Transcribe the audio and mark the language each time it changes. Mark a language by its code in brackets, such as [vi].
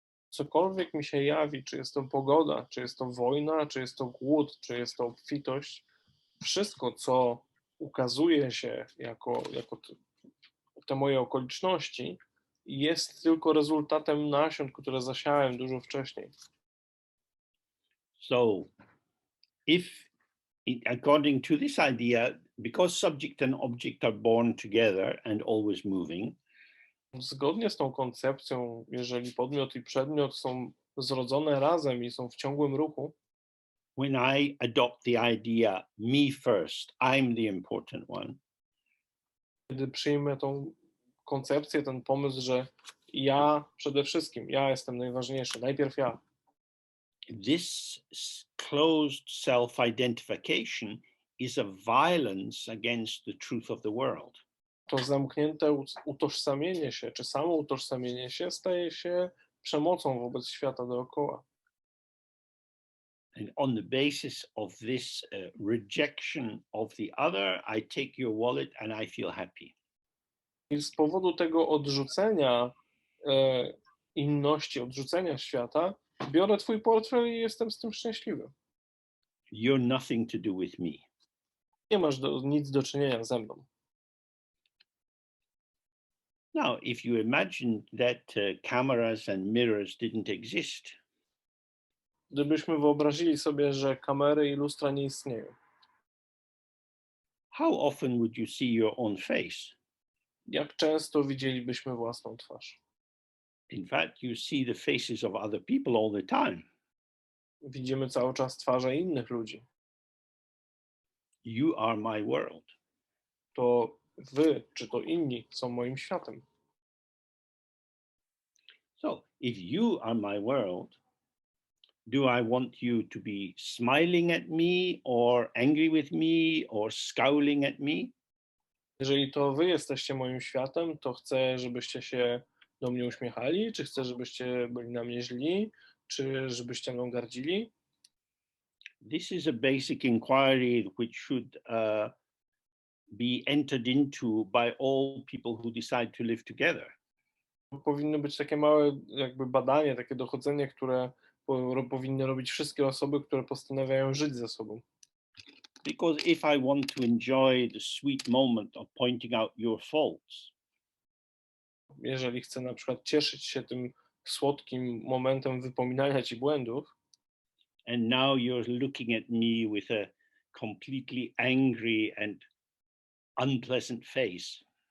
[pl] Cokolwiek mi się jawi, czy jest to pogoda, czy jest to wojna, czy jest to głód, czy jest to obfitość, wszystko, co ukazuje się jako te moje okoliczności, jest tylko rezultatem nasion, które zasiałem dużo wcześniej. [en] So according to this idea, because subject and object are born together and always moving, [pl] Zgodnie z tą koncepcją, jeżeli podmiot i przedmiot są zrodzone razem i są w ciągłym ruchu, [en] when I adopt the idea, me first, I'm the important one, [pl] kiedy przyjmę tą koncepcję, ten pomysł, że ja przede wszystkim, ja jestem najważniejszy, najpierw ja, [en] this closed self-identification is a violence against the truth of the world. [pl] to zamknięte utożsamienie się, czy samo utożsamienie się staje się przemocą wobec świata dookoła. [en] And on the basis of this rejection of the other, I take your wallet and I feel happy. [pl] I z powodu tego odrzucenia inności, odrzucenia świata, biorę twój portfel i jestem z tym szczęśliwy. [en] You're nothing to do with me. [pl] Nie masz nic do czynienia ze mną. [en] Now, if you imagine that cameras and mirrors didn't exist, [pl] Gdybyśmy wyobrazili sobie, że kamery i lustra nie istnieją, [en] how often would you see your own face? [pl] jak często widzielibyśmy własną twarz? [en] In fact, you see the faces of other people all the time. [pl] Widzimy cały czas twarze innych ludzi. [en] You are my world. [pl] To wy, czy to inni, są moim światem. [en] So, if you are my world, do I want you to be smiling at me or angry with me or scowling at me? [pl] Jeżeli to wy jesteście moim światem, to chcę, żebyście się do mnie uśmiechali, czy chcę, żebyście byli na mnie źli, czy żebyście mną gardzili? [en] This is a basic inquiry which should be entered into by all people who decide to live together. [pl] Powinno być takie małe jakby badanie, takie dochodzenie, które powinny robić wszystkie osoby, które postanawiają żyć ze sobą. [en] Because if I want to enjoy the sweet moment of pointing out your faults, [pl] Jeżeli chcę na przykład cieszyć się tym słodkim momentem wypominania ci błędów, [en] and now you're looking at me with a completely angry and unpleasant face,